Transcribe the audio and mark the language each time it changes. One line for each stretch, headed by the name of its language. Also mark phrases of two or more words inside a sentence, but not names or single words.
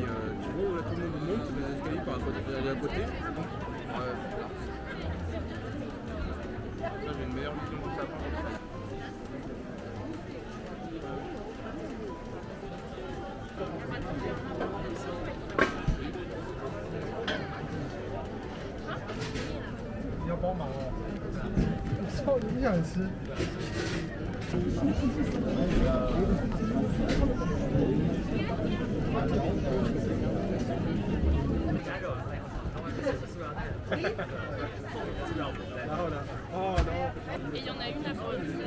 French: Tu vois où là tout le monde monte, les escaliers par à côté, à côté. Là j'ai une meilleure vision du sapin comme ça.
Chinese: 你要帮忙哦。操，你想吃？然后呢？哦，然后。
French: Et il y en a une à Bruxelles.